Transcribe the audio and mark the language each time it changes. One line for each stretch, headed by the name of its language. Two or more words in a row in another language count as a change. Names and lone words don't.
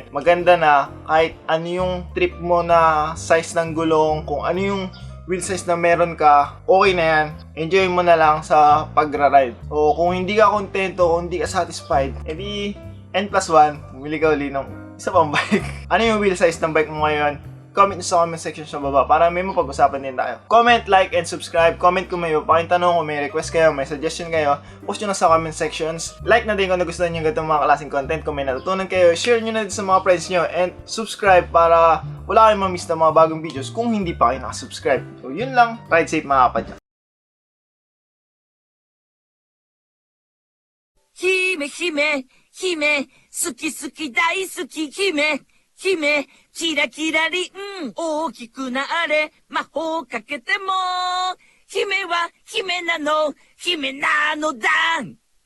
Filipino: Maganda na kahit ano yung trip mo na size ng gulong, kung ano yung
English: wheel size
Filipino: na meron ka, okay na yan. Enjoy mo na lang sa pagra-ride. O kung hindi ka kontento, kung hindi ka satisfied, edi N+1, bumili ka uli ng isa pang bike. Ano yung
English: wheel size
Filipino: ng bike mo ngayon? Comment sa
English: comment section
Filipino: sa baba para may mapag-usapan din tayo.
English: Comment, like, and subscribe.
Filipino: Comment kung may tanong, kung may request kayo, may suggestion kayo, post nyo na sa
English: comment sections.
Filipino: Like na din kung nagustuhan nyo ganitong mga klaseng content. Kung may natutunan kayo, share nyo na din sa mga friends nyo.
English: And subscribe
Filipino: para wala kayong ma-miss na mga bagong videos kung hindi pa kayo nakasubscribe. So yun lang.
English: Ride safe
Filipino: mga kapadya.
Japanese: 姫、姫、姫、好き、好き、大、好き、姫. 姫、キラキラリン、大きくなれ、魔法かけても、姫は姫なのだ。